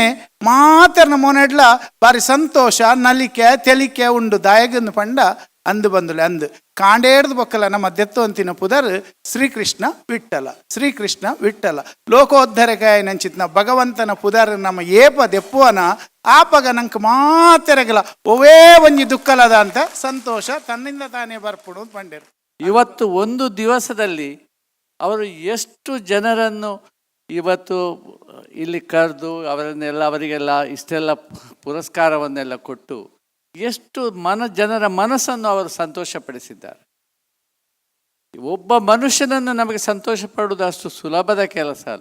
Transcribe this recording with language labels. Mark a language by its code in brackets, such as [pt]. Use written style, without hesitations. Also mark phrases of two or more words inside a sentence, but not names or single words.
[tcy] ಮಾತೆರ್ನ ಮೋನೆಡ್ಲ ಬಾರಿ ಸಂತೋಷ ನಲಿಕೆ ತೆಲಿಕೆ ಉಂಡು ದಾಯಗಂದು ಪಂಡ ಅಂದು ಬಂದುಲೆ ಅಂದು ಕಾಂಡೇಡ್ದು ಬೊಕ್ಕಲ ನಮ್ಮ ದೆತ್ತೊಂತಿನ ಪುದರ್ ಶ್ರೀಕೃಷ್ಣ ವಿಠ್ಠಲ ಲೋಕೋದ್ಧರಕಾಯ ನಂಚಿತ್ನ ಭಗವಂತನ ಪುದರ್ ನಮ್ಮ ಏಪ ದೆಪ್ಪುವನ ಆಪಗ ನಂಗೆ ಮಾತೆರಗಲ ಒವೇ ಒಂಜಿ ದುಃಖಲದ ಅಂತ ಸಂತೋಷ ತನ್ನಿಂದ ತಾನೇ ಬರ್ಪುಡು ಪಂಡೇರು. [kn] ಇವತ್ತು ಒಂದು ದಿವಸದಲ್ಲಿ ಅವರು ಎಷ್ಟು ಜನರನ್ನು ಇವತ್ತು ಇಲ್ಲಿ ಕರೆದು ಅವರಿಗೆಲ್ಲ ಇಷ್ಟೆಲ್ಲ ಪುರಸ್ಕಾರವನ್ನೆಲ್ಲ ಕೊಟ್ಟು ಎಷ್ಟು ಜನರ ಮನಸ್ಸನ್ನು ಅವರು ಸಂತೋಷಪಡಿಸಿದ್ದಾರೆ. ಒಬ್ಬ ಮನುಷ್ಯನನ್ನು ನಮಗೆ ಸಂತೋಷ ಪಡುವುದು ಅಷ್ಟು ಸುಲಭದ ಕೆಲಸ ಅಲ್ಲ.